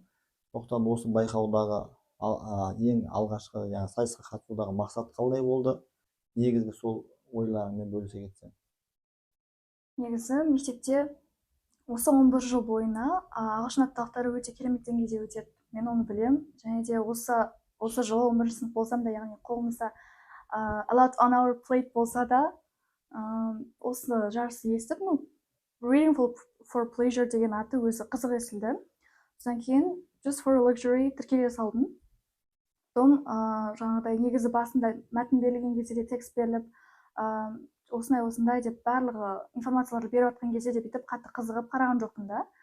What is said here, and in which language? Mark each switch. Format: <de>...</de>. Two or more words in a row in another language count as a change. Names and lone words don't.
<kk>Сондықтан осы байқаудағы ең алғашқы сайысқа қатысудағы мақсат қалай болды? Негізгі сол ойларыңмен бөлісе кетсең. Негізі мектепте осы 11 жыл бойына ағылшын апталықтары өте керемет деңгейде өтеді. Мен оны білем. Және де осы жылы 11 сынып болсам да, яғни қолымызда</kk> <en>a lot on our plate</en> <kk>болса да, осы жарысты естіп, Reading for Pleasure деген аты өзі қызық естілді. Содан кейін Just for Luxury тіркеле салдым. Жаңағыдай негізі басында мәтін берілген кезде де текст беріліп, осындай деп барлығы информацияларды беріп жатқан кезде де бүйтіп қатты қызығып қараған жоқпын да.</kk>